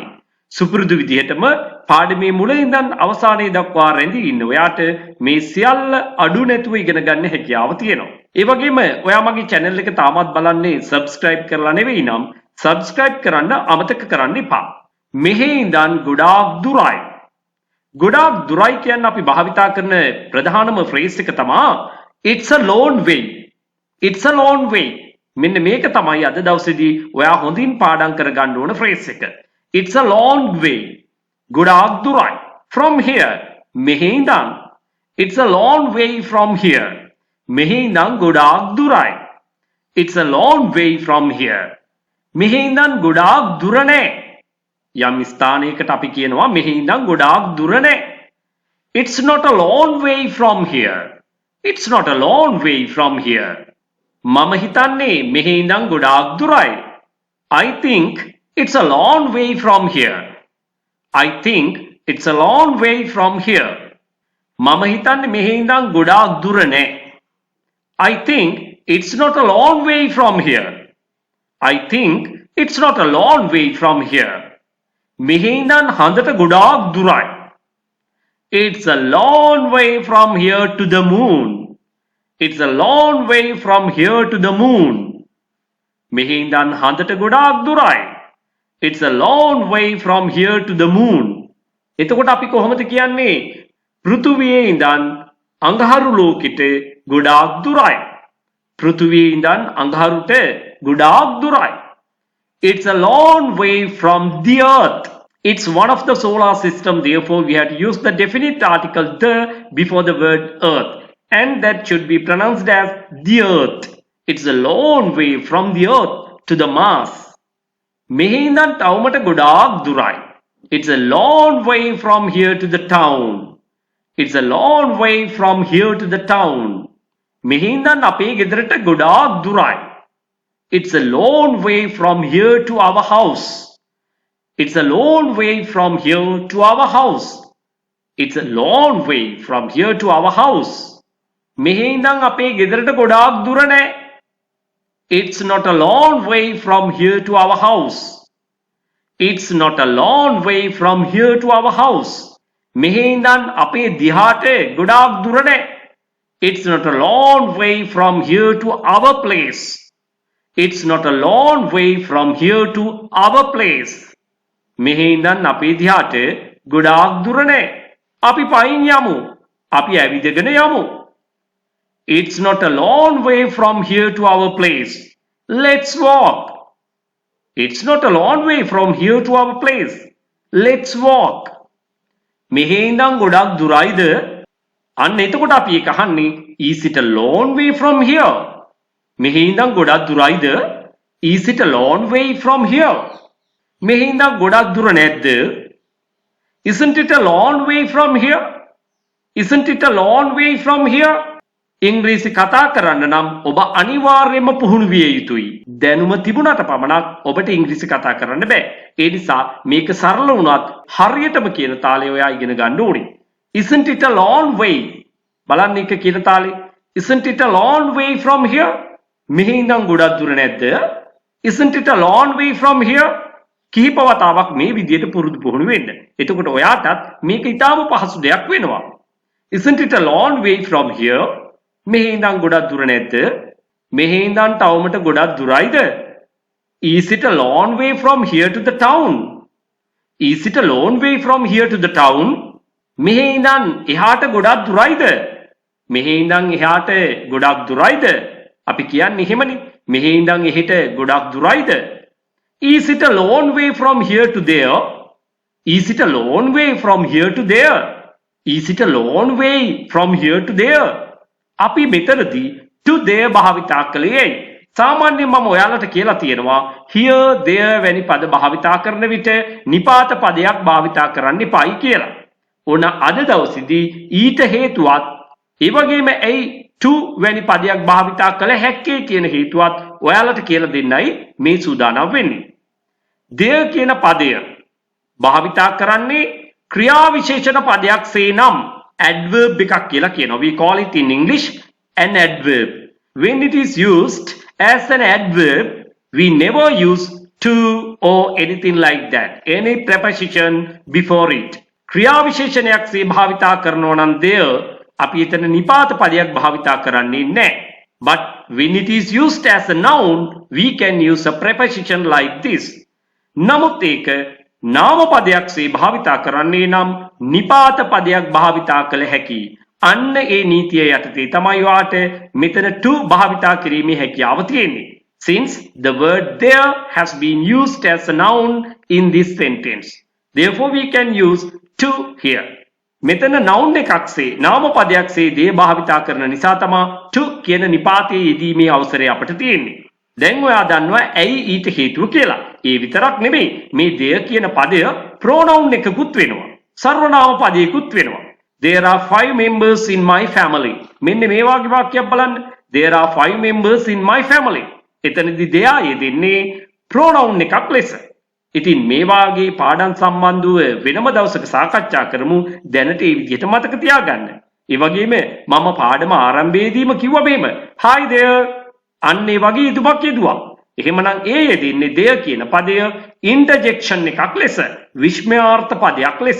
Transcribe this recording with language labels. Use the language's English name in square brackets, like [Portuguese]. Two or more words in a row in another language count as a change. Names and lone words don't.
[Sinhala] සුපුරුදු විදිහටම පාඩමේ මුල ඉඳන් අවසානයේ දක්වා රැඳී ඉන්න ඔයාට මේ සියල්ල අඩු නැතුව ඉගෙන ගන්න හැකියාව තියෙනවා. ඒ වගේම ඔයා මගේ channel එක තාමත් බලන්නේ subscribe කරලා නෙවෙයි නම් subscribe කරන්න අමතක කරන්න එපා. මෙහි ඉඳන් ගොඩාක් දුරයි. ගොඩාක් දුරයි කියන්නේ අපි භාවිතා කරන ප්‍රධානම phrase එක තමයි [English] it's a long way. It's a long way. [Sinhala] මෙන්න මේක තමයි අද දවසේදී ඔයා හොඳින් පාඩම් කරගන්න ඕන phrase එක. [English] It's a long way. [Sinhala] ගොඩාක් දුරයි. [English] From here. [Sinhala] මෙහි ඉඳන්. [English] It's a long way from here. [Sinhala] මෙහි ඉඳන් ගොඩාක් දුරයි. [English] It's a long way from here. [Sinhala] මෙහි ඉඳන් ගොඩාක් දුර නෑ. යම් ස්ථානයකට අපි කියනවා මෙහි ඉඳන් ගොඩාක් දුර නෑ. [English] It's not a long way from here. It's not a long way from here. [Sinhala] මම හිතන්නේ මෙහි ඉඳන් ගොඩාක් දුරයි. [English] I think it's a long way from here. I think it's a long way from here. [Sinhala] මම හිතන්නේ මෙහි ඉඳන් ගොඩාක් දුර නෑ. [English] I think it's not a long way from here. I think it's not a long way from here. [Sinhala] මෙහි ඉඳන් හඳට ගොඩාක් දුරයි. [English] It's a long way from here to the moon. It's a long way from here to the moon. [Sinhala] මෙහි ඉඳන් හඳට ගොඩාක් දුරයි. [English] It's a long way from here to the moon. [Sinhala] එතකොට අපි කොහොමද කියන්නේ? පෘථුවියේ ඉඳන් අඟහරු ලෝකෙට ගොඩාක් දුරයි. පෘථුවියේ ඉඳන් අඟහරුට ගොඩාක් දුරයි. [English] It's a long way from the earth. It's one of the solar system, therefore we have to use the definite article the before the word earth. And that should be pronounced as the earth. It's a long way from the earth to the Mars. [Sinhala] මෙහි ඉඳන් ටවුමට ගොඩාක් දුරයි. [English] It's a long way from here to the town. It's a long way from here to the town. [Sinhala] මෙහි ඉඳන් අපේ ගෙදරට ගොඩාක් දුරයි. [English] It's a long way from here to our house. It's a long way from here to our house. It's a long way from here to our house. [Sinhala] මෙහි ඉඳන් අපේ ගෙදරට ගොඩාක් දුර නෑ. [English] It's not a long way from here to our house. It's not a long way from here to our house. [Sinhala] මෙහි ඉඳන් අපේ දිහාට ගොඩාක් දුර නෑ. [English] It's not a long way from here to our place. It's not a long way from here to our place. [Sinhala] මෙහි ඉඳන් අපේ දිහාට ගොඩාක් දුර නෑ. අපි පයින් යමු. අපි ඇවිදගෙන යමු. [English] It's not a long way from here to our place. Let's walk. It's not a long way from here to our place. Let's walk. [Sinhala] මෙහි ඉඳන් ගොඩක් දුරයිද? අන්න එතකොට අපි ඒක අහන්නේ [English] is it a long way from here? [Sinhala] මෙහි ඉඳන් ගොඩක් දුරයිද? [English] Is it a long way from here? [Sinhala] මෙහි ඉඳන් ගොඩක් දුර නැද්ද? [English] Isn't it a long way from here? Isn't it a long way from here? [Sinhala] ඉංග්‍රීසි කතා කරන්න නම් ඔබ අනිවාර්යයෙන්ම පුහුණු විය යුතුයි. දැනුම තිබුණාට පමණක් ඔබට ඉංග්‍රීසි කතා කරන්න බෑ. ඒ නිසා මේක සරල වුණත් හරියටම කියන තාලේ ඔයා ඉගෙන ගන්න ඕනේ. [English] Isn't it a long way? [Sinhala] බලන්න එක කියන තාලේ. [English] Isn't it a long way from here? [Sinhala] මෙහි ඉඳන් ගොඩක් දුර නැද්ද? [English] Isn't it a long way from here? [Sinhala] කිහිප වතාවක් මේ විදියට පුරුදු පුහුණු වෙන්න. එතකොට ඔයාටත් මේක ඉතාම පහසු දෙයක් වෙනවා. [English] Isn't it a long way from here? [Sinhala] මෙහි ඉඳන් ගොඩක් දුර නැද්ද? මෙහි ඉඳන් ටවුමට ගොඩක් දුරයිද? [English] Is it a long way from here to the town? Is it a long way from here to the town? [Sinhala] මෙහි ඉඳන් එහාට ගොඩක් දුරයිද? මෙහි ඉඳන් එහාට ගොඩක් දුරයිද? අපි කියන්නේ එහෙමනේ. මෙහි ඉඳන් එහෙට ගොඩක් දුරයිද? [English] Is it a long way from here to there? Is it a long way from here to there? Is it a long way from here to there? [Sinhala] අපි මෙතනදී [English] to there [Sinhala] භාවිතා කළේ සාමාන්‍යයෙන් මම ඔයාලට කියලා තියෙනවා [English] here there [Sinhala] වැනි පද භාවිතා කරන විට නිපාත පදයක් භාවිතා කරන්න එපායි කියලා. ඕන අද දවසේදී ඊට හේතුවත් ඒ වගේම ඇයි to වැනි පදයක් භාවිතා කළ හැක්කේ කියන හේතුවත් ඔයාලට කියලා දෙන්නයි මේ සූදානම් වෙන්නේ. there කියන පදය භාවිතා කරන්නේ ක්‍රියා විශේෂණ පදයක් සේනම් adverb එකක් කියලා කියනවා. [English] We call it in English an adverb. When it is used as an adverb, we never use to or anything like that. Any preposition before it. [Sinhala] ක්‍රියා විශේෂණයක් සේ භාවිතා කරනවා නම් there අපි එතන නිපාත පදයක් භාවිතා කරන්නේ නැහැ. [English] But when it is used as a noun, we can use a preposition like this. [Sinhala] නමුත් ඒක නාම පදයක් සේ භාවිතා කරන්නේ නම් නිපාත පදයක් භාවිතා කළ හැකි. අන්න ඒ නීතිය යටතේ තමයි වාට මෙතන to භාවිතා කිරීමේ හැකියාව තියෙන්නේ. [English] Since the word there has been used as a noun in this sentence, therefore we can use to here. [Sinhala] මෙතන noun එකක් සේ නාම පදයක් සේ දේ භාවිතා කරන නිසා තමයි to කියන නිපාතයේ යෙදීමේ අවසරය අපට තියෙන්නේ. දැන් ඔයා දන්නවා ඇයි ඊට හේතුව කියලා. ඒ විතරක් නෙමෙයි මේ there කියන පදය pronoun එකකුත් වෙනවා. සර්වනාම පදයකුත් වෙනවා. [English] There are 5 members in my family. [Sinhala] මෙන්න මේ වගේ වාක්‍යයක් බලන්න. [English] There are 5 members in my family. [Sinhala] එතනදී there යෙදෙන්නේ pronoun එකක් ලෙස. ඉතින් මේ වාගේ පාඩම් සම්බන්ධව වෙනම දවසක සාකච්ඡා කරමු. දැනට ඒ විදිහට මතක තියාගන්න. ඒ වගේම මම පාඩම ආරම්භයේදීම කිව්වා මෙහෙම. [English] Hi there. [Sinhala] අන්න ඒ වගේ ඉදුමක් යෙදුවා. එහෙමනම් ඒ යෙදෙන්නේ there කියන පදය interjection එකක් ලෙස, විස්මයාර්ථ පදයක් ලෙස.